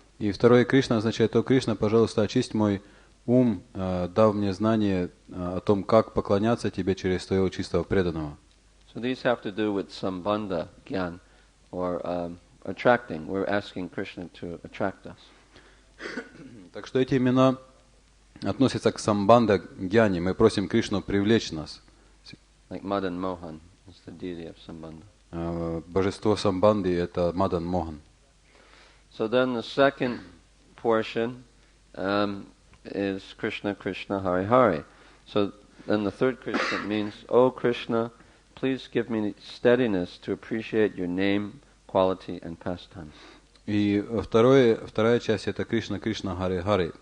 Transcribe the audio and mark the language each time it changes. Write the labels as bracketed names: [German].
[Russian] И второй Кришна означает, о Кришна, пожалуйста, очисть мой ум, дав мне знание о том, как поклоняться тебе через твоего чистого преданного. [English] So these have to do with sambandha gyan, or attracting. We're asking Krishna to attract us. [Russian] Так что эти имена относятся к самбанда гьяни. Мы просим Кришну привлечь нас. [English] Like Madan Mohan is the deity of sambandha. [Russian] Божество самбанды — это Мадан Мохан. [English] So then the second portion is Krishna, Krishna, Hari, Hari. So then the third Krishna means, oh Krishna, please give me steadiness to appreciate your name, quality and pastimes. [Russian] И вторая часть — это Кришна, Кришна, Хари, Хари.